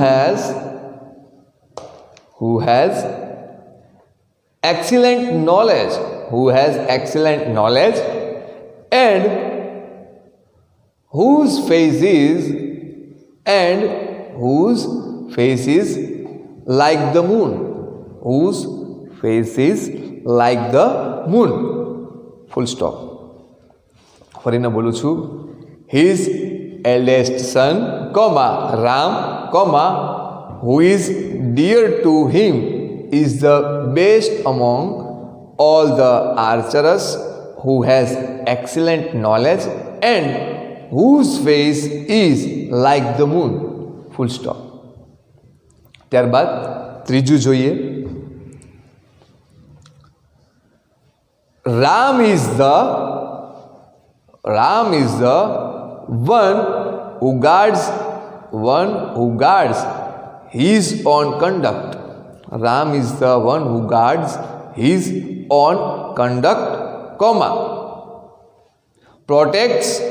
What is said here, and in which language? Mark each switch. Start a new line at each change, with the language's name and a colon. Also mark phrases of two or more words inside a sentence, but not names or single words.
English: has excellent knowledge and whose face is like the moon. Full stop.
Gujarati: ફરીને બોલું છું.
English: His eldest son, comma, Ram, comma, who is dear to him is the best among all the archers, who has excellent knowledge and whose face is like the moon. Full stop.
Gujarati: ત્યારબાદ ત્રીજું જોઈએ.
English: Ram is the one who guards his own conduct. Ram is the one who guards his own conduct, comma, protects